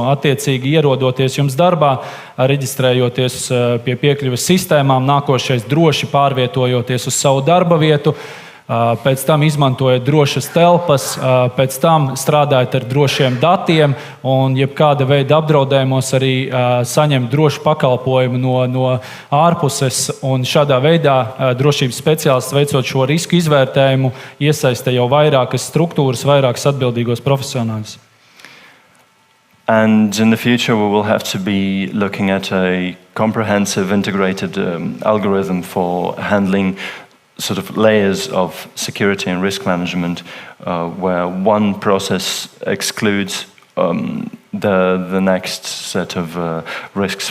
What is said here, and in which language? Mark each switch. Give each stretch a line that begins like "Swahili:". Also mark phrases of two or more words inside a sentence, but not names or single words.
Latvian: Attiecīgi ierodoties jums darbā, reģistrējoties pie piekļuves sistēmām, nākošais droši pārvietojoties uz savu darba vietu, pēc tam izmantojot drošas telpas, pēc tam strādājot ar drošiem datiem un jebkāda veida apdraudējumos arī saņemt drošu pakalpojumu no ārpuses. Un šādā veidā drošības speciālists veicot šo risku izvērtējumu iesaista jau vairākas struktūras, vairākas atbildīgos profesionāļus.
English: And in the future we will have to be looking at a comprehensive integrated algorithm for handling sort of layers of security and risk management, where one process excludes the next set of risks.